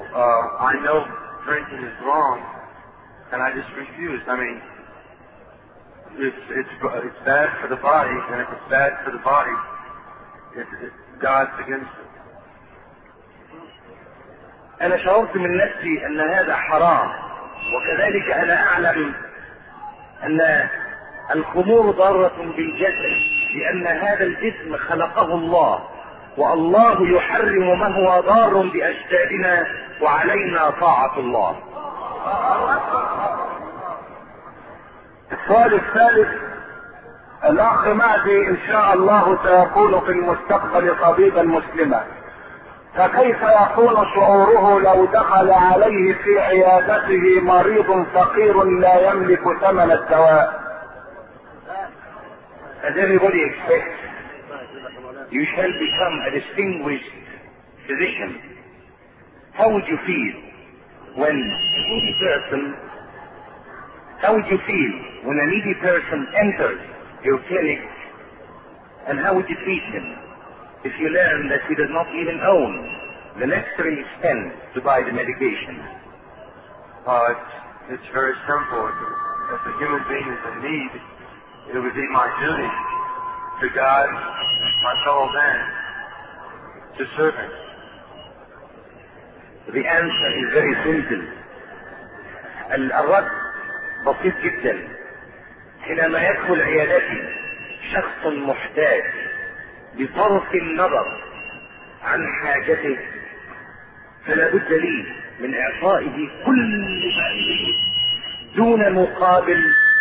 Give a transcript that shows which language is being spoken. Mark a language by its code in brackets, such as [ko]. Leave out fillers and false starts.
[en] I know drinking is wrong and I just refuse. I mean, it's bad for the body, and if it's bad for the body, God's against it. [ar] أنا شعرت من نفسي أن هذا حرام، وكذلك أنا أعلم أن الخمور ضارة بالجسد، لأن هذا الجسم خلقه الله، والله يحرم ما هو ضار بأجسادنا، وعلينا طاعة الله. السؤال الثالث، الأخ مهدي إن شاء الله سيكون في المستقبل طبيبا مسلما، فكيف يكون شعوره لو دخل عليه في عيادته مريض فقير لا يملك ثمن الدواء؟ [en] As everybody expects, you shall become a distinguished physician. How would you feel when a needy person enters your clinic, and how would you treat him if you learn that he does not even own the necessary expense to buy the medication? It's very simple. If a human being is in need, it would be my duty to God, my fellow man, to serve him. The answer is very simple. [ar] الرد بسيط جدا. حينما يدخل عيادتي شخص محتاج بصرف النظر عن حاجته، فلا بد لي من إعطائه كل ما عندي دون مقابل.